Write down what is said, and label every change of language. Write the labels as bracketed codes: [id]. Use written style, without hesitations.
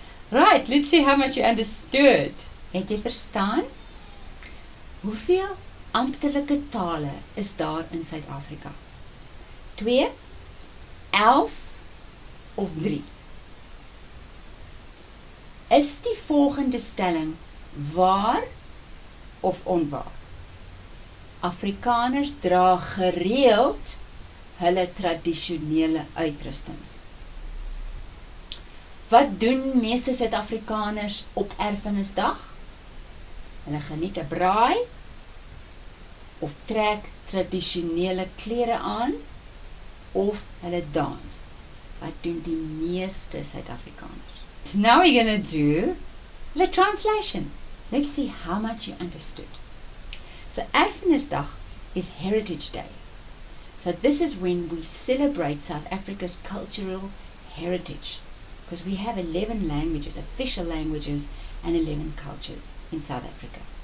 [en] Right, let's see how much you understood. [af] Het jy verstaan? Hoeveel amptelike tale is daar in Suid-Afrika? 2, 11 of 3? Is die volgende stelling waar of onwaar? Afrikaners dra gereeld hulle tradisionele uitrustings. Wat doen meeste Suid-Afrikaners op Erfenisdag? Hulle geniet 'n braai of trek tradisionele klere aan of hulle dans. Wat doen die meeste Suid-Afrikaners? [en] So now we're going to do the translation. Let's see how much you understood. So Erfenisdag is Heritage Day. So this is when we celebrate South Africa's cultural heritage, because we have 11 languages, official languages, and 11 cultures in South Africa.